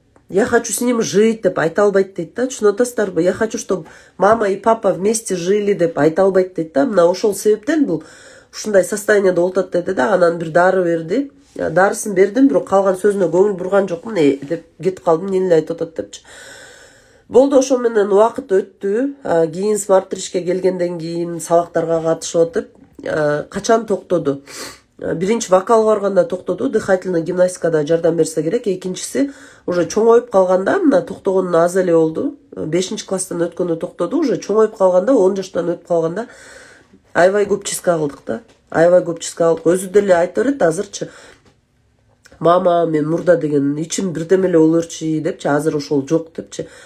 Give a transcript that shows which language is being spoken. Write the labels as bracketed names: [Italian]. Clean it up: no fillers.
[Russian] я хочу с ним жить [Kyrgyz] деп айта албайт дейт да. Түшүнүп атасыздарбы? [Russian] Я хочу, чтобы мама и папа вместе жили деп айта албайт дейт да. [Kyrgyz] Мына ошол себептен бул ушундай состояниеде болуп деди да. Анан бир дары берди. Дарысын бердим, бирок калган сөзүнө көңүл бурган жокмун деп кетип калдым. Эмне айтып атат депчи. Болду, ошо менен убакыт өттү. Кийин смарт-тришке келгенден кийин сабактарга катышып атып, качан токтоду? Биринчи вокалга барганда токтоду, дыхательный гимнастикада жардам берсе керек. Экинчиси уже чоңоюп калганда, мына токтогону аз эле болду. 5-класстан өткөндө токтоду, уже чоңоюп калганда, 10 жаштан өтүп калганда аябай көп чистка кылдык да. Аябай көп чистка кылдык. Өзү деле айтып берет азырчы. Мама, мен мурда деген ичим бирдеме эле болурчу депчи, азыр ошол жок депчи.